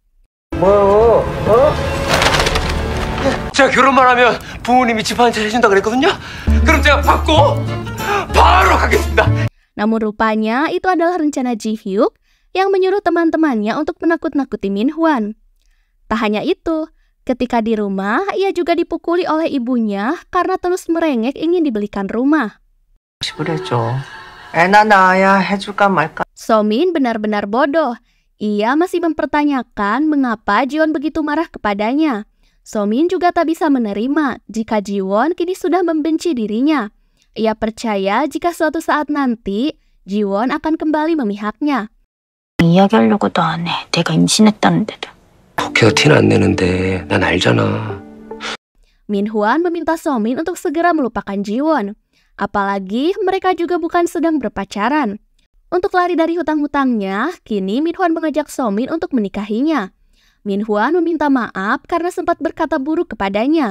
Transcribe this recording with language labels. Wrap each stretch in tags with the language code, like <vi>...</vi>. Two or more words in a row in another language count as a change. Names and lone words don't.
<ko>제가 결혼만 하면 부모님이 집 한 채 해준다 그랬거든요. 그럼 제가 받고 바로 가겠습니다.</ko> <id>Namun rupanya itu adalah rencana Ji-hyuk yang menyuruh teman-temannya untuk menakut-nakuti Min-hwan. Tak hanya itu, ketika di rumah ia juga dipukuli oleh ibunya karena terus merengek ingin dibelikan rumah.</id> <ko>애나 낳아야 해줄까 말까.</ko> <id>So-min benar-benar bodoh. Ia masih mempertanyakan mengapa Ji-won begitu marah kepadanya. So-min juga tak bisa menerima jika Ji-won kini sudah membenci dirinya. Ia percaya jika suatu saat nanti Ji-won akan kembali memihaknya.</id> <ko>이야기하려고도 안 해. 내가 임신했다는데도. 독해서 티는 안 내는데 난 알잖아.</ko> <id>Min-hwan meminta So-min untuk segera melupakan Ji-won. Apalagi mereka juga bukan sedang berpacaran. Untuk lari dari hutang-hutangnya, kini Min-hwan mengajak So-min untuk menikahinya. Min-hwan meminta maaf karena sempat berkata buruk kepadanya.</id>